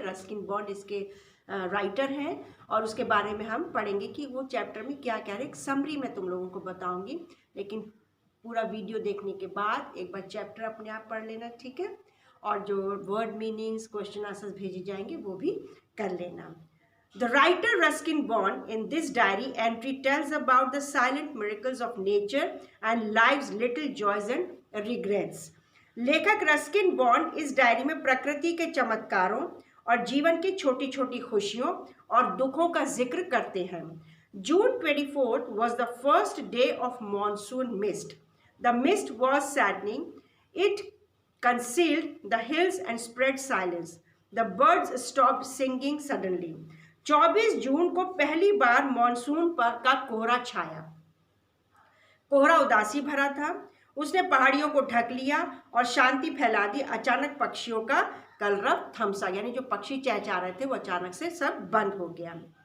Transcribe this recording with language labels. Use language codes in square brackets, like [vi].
[hi] Ruskin bond इसके writer हैं और उसके बारे में हम पढ़ेंगे कि वो चैप्टर में क्या क्या है। एक समरी मैं तुम लोगों को बताऊंगी, लेकिन पूरा वीडियो देखने के बाद एक बार चैप्टर अपने आप पढ़ लेना, ठीक है। और जो वर्ड मीनिंग्स, क्वेश्चन आंसर्स भेजे जाएंगे वो भी कर लेना। [en] The writer Ruskin Bond in this diary entry tells about the silent miracles of nature and life's little joys and regrets. [hi] लेखक रस्किन बॉन्ड इस डायरी में प्रकृति के चमत्कारों और जीवन की छोटी छोटी खुशियों और दुखों का जिक्र करते हैं। [en] June 24th was the first day of monsoon mist. The mist was saddening. It concealed the hills and spread silence. The birds stopped singing suddenly. [hi] 24 जून को पहली बार मॉनसून पर का कोहरा छाया। कोहरा उदासी भरा था, उसने पहाड़ियों को ढक लिया और शांति फैला दी। अचानक पक्षियों का कलरव थम सा, यानी जो पक्षी चहचहा रहे थे वो अचानक से सब बंद हो गया।